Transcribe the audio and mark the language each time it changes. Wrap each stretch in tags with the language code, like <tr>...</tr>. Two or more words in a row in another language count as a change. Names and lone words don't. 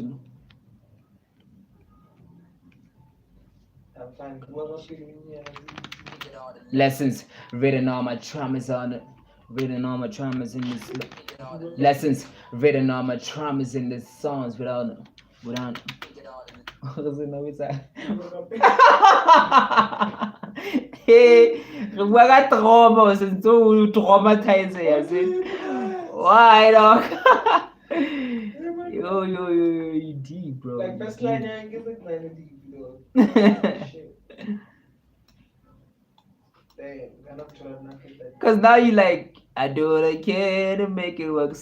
<en>I'm fine. What else you mean? Lessons, written all my traumas on it, written all my traumas in this lessons, written all my traumas in these songs without.</en> <st>Hey, re bua ka trauma since o traumatize yazi.</st> <en>Why dog? Yo, you deep, bro. Like best line I give it man deep, bro. Shit. Damn, I'm not trying nothing that. Cause now you like, I do what I can to make it work.</en>